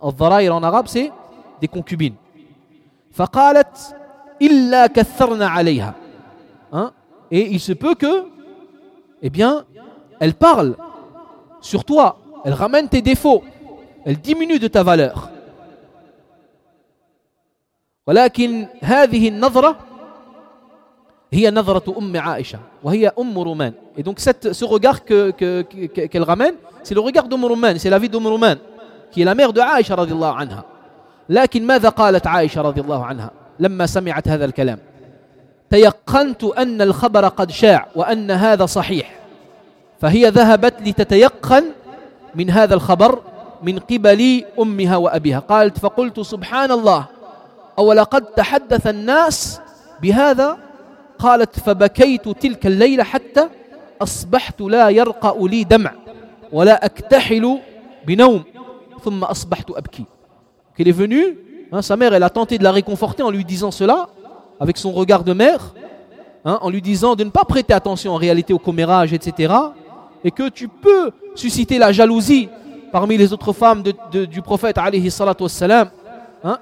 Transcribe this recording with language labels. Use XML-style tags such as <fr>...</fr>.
<fr>Al-dharair en arabe, c'est des concubines.</fr> <ar>Faqalat illa katharna alayha.</ar> <fr>Hein? Et il se peut que, eh bien, elle parle sur toi. Elle ramène tes défauts. Elle diminue de ta valeur.</fr> <ar>Walakin hadhihi an-nadhra هي نظرة أم عائشة وهي أم رومان.</ar> <fr>Et donc ce regard qu'elle ramène, c'est le regard d'Umm Ruman, c'est la vie d'Umm Ruman, qui est la mère de Aïcha رضي الله عنها.</fr> <ar>لكن ماذا قالت عائشة رضي الله عنها لما سمعت هذا الكلام؟ تيقنت أن الخبر قد شاع وأن هذا صحيح. فهي ذهبت لتتيقن من هذا الخبر من قبل أمها وأبيها. قالت فقلت سبحان الله أو لقد تحدث الناس بهذا. قالت فبكيت تلك الليلة حتى أصبحت لا يرقى لي دمع ولا أكتحل بنوم ثم أصبحت أبكي.</ar> <fr>Qu'elle est venue, hein, sa mère, elle a tenté de la réconforter en lui disant cela avec son regard de mère, hein, en lui disant de ne pas prêter attention en réalité au commérage, etc., et que tu peux susciter la jalousie parmi les autres femmes du prophète alayhi salatu wassalam, hein.</fr>